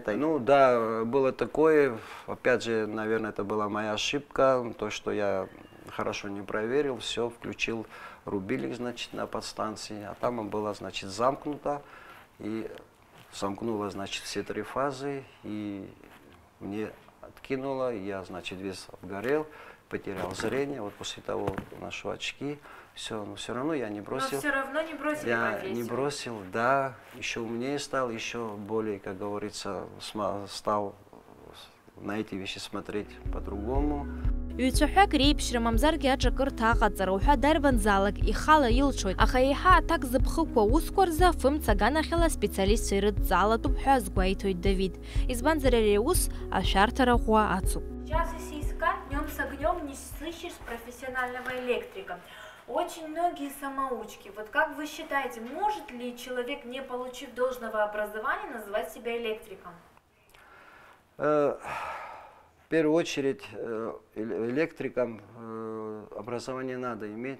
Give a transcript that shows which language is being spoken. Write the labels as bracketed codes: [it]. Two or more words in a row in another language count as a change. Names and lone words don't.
[ru] Ну да, было такое, опять же, наверное, это была моя ошибка, то, что я хорошо не проверил, все, включил рубильник, значит, на подстанции, а там было, значит, замкнуто, и замкнуло, значит, все 3 фазы, и мне откинуло, я, значит, весь обгорел, потерял зрение, вот после того ношу очки, все, но все равно я не бросил. Но все равно не бросили я не бросил, да, еще умнее стал, еще более, как говорится, стал на эти вещи смотреть по-другому. [ab] Ҩцәаҳәак реиԥшра мамзаргьы аҿакырҭа аҟаҵара уҳәа дарбанзаалак ихала илшоит, аха еиҳа аҭак зыԥхықәу аусқәа рзы афымца аганахьала специалистцәа ирыдҵалатәуп ҳәа азгәеиҭоит Давид. Избанзар ари аус ашәарҭара ӷәӷәа ацуп. [ru] Сейчас если искать днем с огнем не сыщешь профессионального электрика. Очень многие самоучки. Вот как вы считаете, может ли человек, не получив должного образования, называть себя электриком? В первую очередь электрикам образование надо иметь.